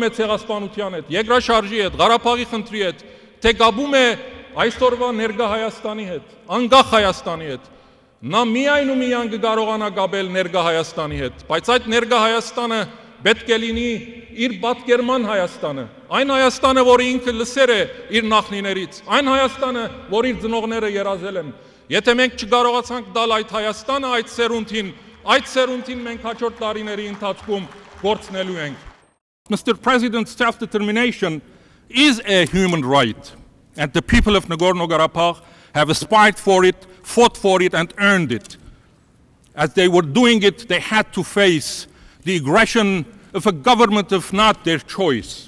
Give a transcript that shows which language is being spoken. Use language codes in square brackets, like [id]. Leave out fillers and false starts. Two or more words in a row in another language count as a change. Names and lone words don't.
[hy] է ցեղասպանության հետ, երկրաշարժի հետ, Ղարաբաղի խնդրի հետ, թե գաբում է այսօրվա ներկա Հայաստանի հետ, անկախ Հայաստանի հետ։ Նա միայն ու միայն կկարողանա գաբել ներկա Հայաստանի հետ, բայց այդ ներկա Հայաստանը պետք է լինի իր պատկերման Հայաստանը, այն Հայաստանը, որը ինքը լսեր է իր նախնիներից, այն Հայաստանը, որ իր ծնողները երազել են։ Եթե մենք չկարողացանք տալ այդ Հայաստանը այդ սերունդին մենք հաջորդ տարիների ընթացքում գործնելու ենք։ [en] Mr. President, self-determination is a human right, and the people of Nagorno-Karabakh have aspired for it, fought for it, and earned it. as they were doing it, they had to face the aggression of a government of not their choice.